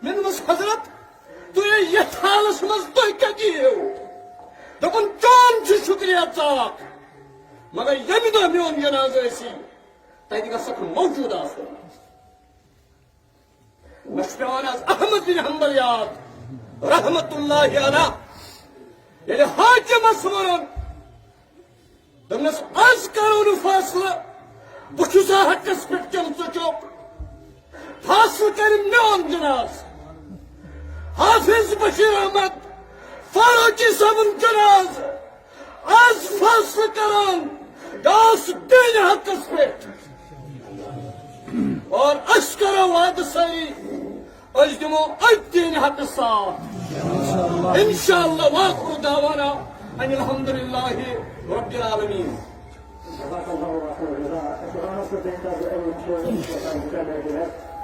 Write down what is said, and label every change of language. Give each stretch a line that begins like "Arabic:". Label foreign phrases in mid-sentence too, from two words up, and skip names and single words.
Kashmiri: مےٚ دوٚپمس حضرت تُہۍ یتھ حالس منٛز تُہۍ کتہِ یِیِو؟ دوٚپُن چون چھُ شُکریہ ژاکھ مگر ییٚمہِ دۄہ میون جنازٕ ٲسی تتہِ گژھکھ موجوٗد آسُن۔ مےٚ چھُ پیوان آز احمد بن حنبل یاد
Arabic: رحمت اللہ علیہ
Kashmiri: ییٚلہِ حاکمس ووٚنُن دوٚپنس آز کرو نہٕ فٲصلہٕ بہٕ چھُسا حقس پٮ۪ٹھ کِنہٕ ژٕ چھُکھ، فٲصلہٕ کرِ میون جنازٕ۔ حافظ بشیر احمد فاروقی صٲبُن جنازٕ آز فٲصلہٕ کران یہِ اوس دینہِ حقس پٮ۪ٹھ اور أسۍ کرو وعدٕ سٲری أسۍ دِمو أتھۍ دینہِ حقس ساتھ انشاءاللہ۔
Arabic: وآخر دعوانا ان الحمد للہ رب العالمین۔ جزاك الله خيرا.